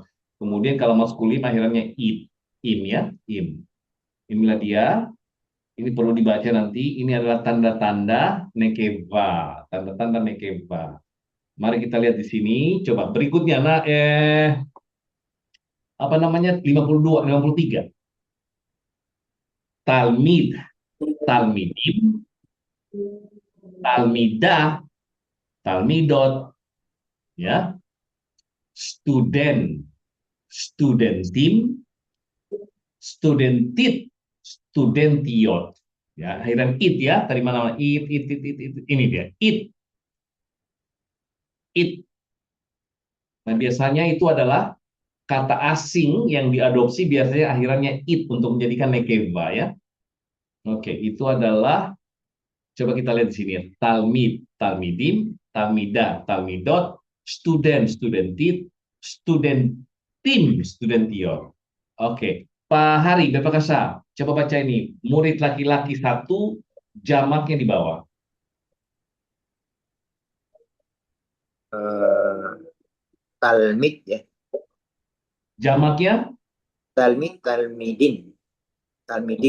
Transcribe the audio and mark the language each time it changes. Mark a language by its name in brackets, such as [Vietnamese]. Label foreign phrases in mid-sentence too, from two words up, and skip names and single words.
[Indonesian] Kemudian kalau maskulin akhirannya im ya, im. Inilah dia. Ini perlu dibaca nanti. Ini adalah tanda-tanda nekeva, tanda-tanda nekeva. Mari kita lihat di sini. Coba berikutnya, nah apa namanya 52, 53. [Hebrew] תלמיד, תלמידים, תלמידה, תלמידות, ya, סטודנט, סטודנטים, סטודנטית, סטודנטיות. [Indonesian] Ya, akhiran it ya, tadi mana it, ini dia, it. Nah, biasanya itu adalah kata asing yang diadopsi biasanya akhirannya it untuk menjadikan nekeva ya. Oke, itu adalah coba kita lihat di sini ya. [Hebrew] תלמיד, תלמידים, תלמידה, תלמידות, סטודנט, סטודנטית, סטודנטים, סטודנטיור. [Indonesian] Oke, Pak Hari, Bapak Kasa, coba baca ini. Murid laki-laki 1, jamaknya di bawah. Talmid ya. Jamaknya? [Hebrew] תלמיד, תלמידין. תלמידין.